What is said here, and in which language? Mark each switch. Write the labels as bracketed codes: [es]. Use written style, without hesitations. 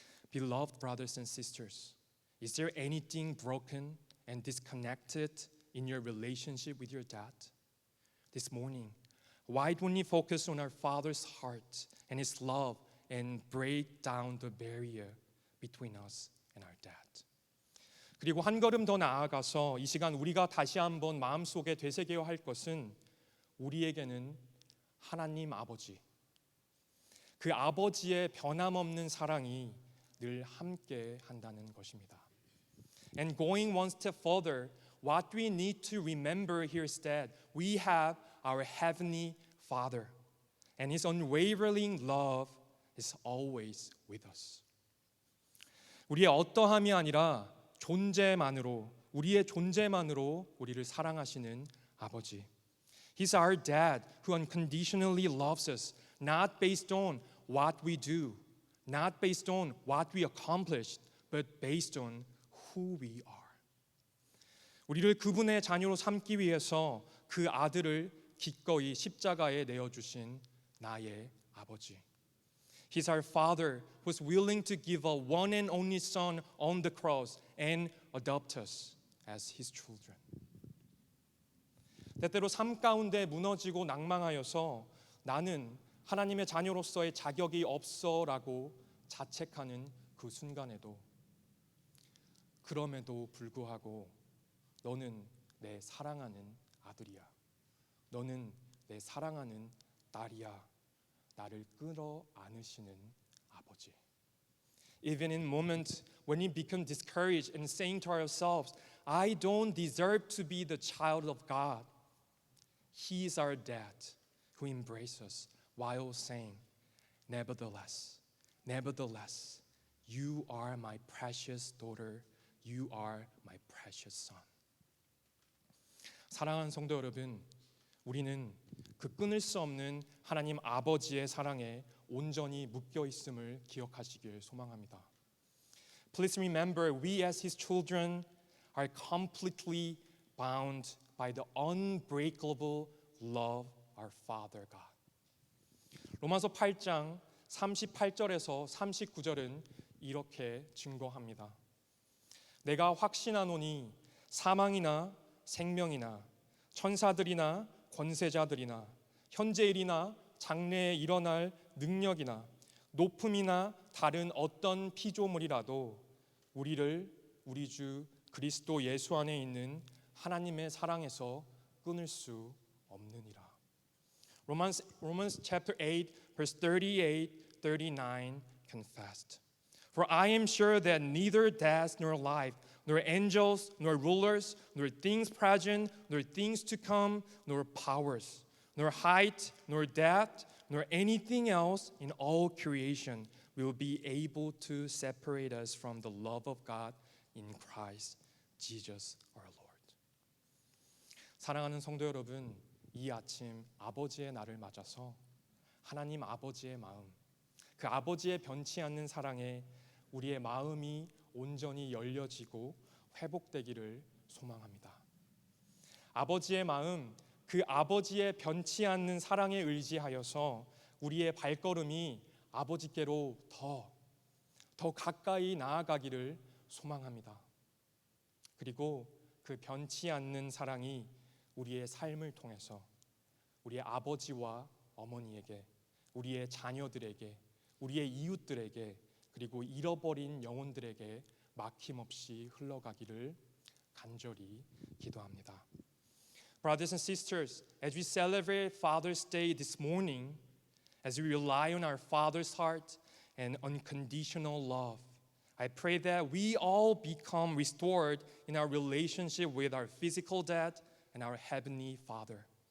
[en] Beloved brothers and sisters, is there anything broken and disconnected in your relationship with your dad? This morning, why don't we focus on our Father's heart and His love and break down the barrier between us and our dad? [ko] 그리고 한 걸음 더 나아가서 이 시간 우리가 다시 한번 마음속에 되새겨야 할 것은 우리에게는 하나님 아버지, 그 아버지의 변함없는 사랑이 늘 함께 한다는 것입니다. [en] And going one step further, what we need to remember here is that we have our heavenly Father, and His unwavering love is always with us. [ko] 우리의 어떠함이 아니라 존재만으로, 우리의 존재만으로 우리를 사랑하시는 아버지. [en] He's our dad who unconditionally loves us, not based on what we do, not based on what we accomplished, but based on who we are. [ko] 우리를 그분의 자녀로 삼기 위해서 그 아들을 기꺼이 십자가에 내어주신 나의 아버지. [en] He's our Father who's willing to give a one and only Son on the cross and adopt us as His children. [ko] 때때로 삶 가운데 무너지고 낭망하여서 나는 하나님의 자녀로서의 자격이 없어라고 자책하는 그 순간에도 그럼에도 불구하고 너는 내 사랑하는 아들이야. 너는 내 사랑하는 딸이야. 나를 끌어 안으시는 아버지. [en] Even in moments when we become discouraged and saying to ourselves, I don't deserve to be the child of God, He is our dad who embraces us while saying, Nevertheless, nevertheless, you are my precious daughter, you are my precious son. [ko] 사랑하는 성도 여러분, 우리는 그 끊을 수 없는 하나님 아버지의 사랑에 온전히 묶여 있음을 기억하시길 소망합니다. [en] Please remember, we as His children are completely bound by the unbreakable love of our Father God. [ko] 로마서 8장 38절에서 39절은 이렇게 증거합니다. 내가 확신하노니 사망이나 생명이나 천사들이나 권세자들이나 현재일이나 장래에 일어날 능력이나 높음이나 다른 어떤 피조물이라도 우리를 우리 주 그리스도 예수 안에 있는 하나님의 사랑에서 끊을 수 없느니라. [en] Romans chapter 8 verse 38, 39 confessed. For I am sure that neither death nor life, nor angels, nor rulers, nor things present, nor things to come, nor powers, nor height, nor depth, nor anything else in all creation will be able to separate us from the love of God in Christ Jesus our Lord. [ko] 사랑하는 성도 여러분, 이 아침 아버지의 날을 맞아서 하나님 아버지의 마음, 그 아버지의 변치 않는 사랑에 우리의 마음이 온전히 열려지고 회복되기를 소망합니다. 아버지의 마음, 그 아버지의 변치 않는 사랑에 의지하여서 우리의 발걸음이 아버지께로 더 가까이 나아가기를 소망합니다. 그리고 그 변치 않는 사랑이 우리의 삶을 통해서 우리의 아버지와 어머니에게, 우리의 자녀들에게, 우리의 이웃들에게, 그리고 잃어버린 영혼들에게 막힘없이 흘러가기를 간절히 기도합니다. [en] Brothers and sisters, as we celebrate Father's Day this morning, as we rely on our Father's heart and unconditional love, I pray that we all become restored in our relationship with our physical dad and our heavenly Father.